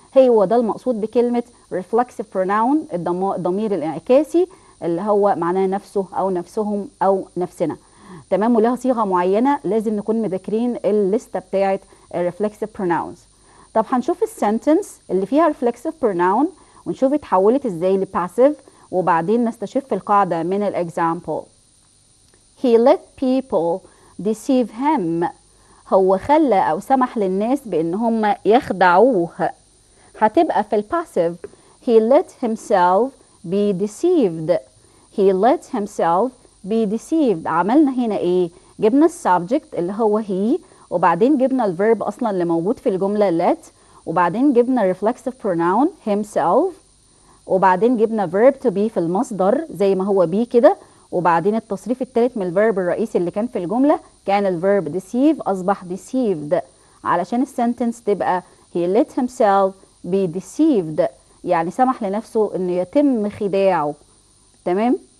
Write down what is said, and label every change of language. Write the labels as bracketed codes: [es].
[ar] هو ده المقصود بكلمة reflexive pronoun، الضمير الانعكاسي اللي هو معناه نفسه او نفسهم او نفسنا. تمام. ولها صيغة معينة لازم نكون مذاكرين الليستة بتاعت reflexive pronouns. طب هنشوف السنتنس اللي فيها reflexive pronoun ونشوف اتحولت ازاي لباسيف، وبعدين نستشف القاعدة من الاكزامبل. [en] He let people deceive him. [ar] هو خلى او سمح للناس بان هم يخدعوه. هتبقى في الباسيف [en] he let himself be deceived. He let himself be deceived. [ar] عملنا هنا ايه؟ جبنا السبجكت اللي هو he، وبعدين جبنا الفيرب اصلا اللي موجود في الجمله let، وبعدين جبنا reflexive pronoun himself، وبعدين جبنا verb to be في المصدر زي ما هو be كده، وبعدين التصريف الثالث من الفيرب الرئيسي اللي كان في الجمله كان الفيرب deceive اصبح deceived، علشان السنتنس تبقى [en] he let himself be deceived [ar] يعني سمح لنفسه انه يتم خداعه. تمام.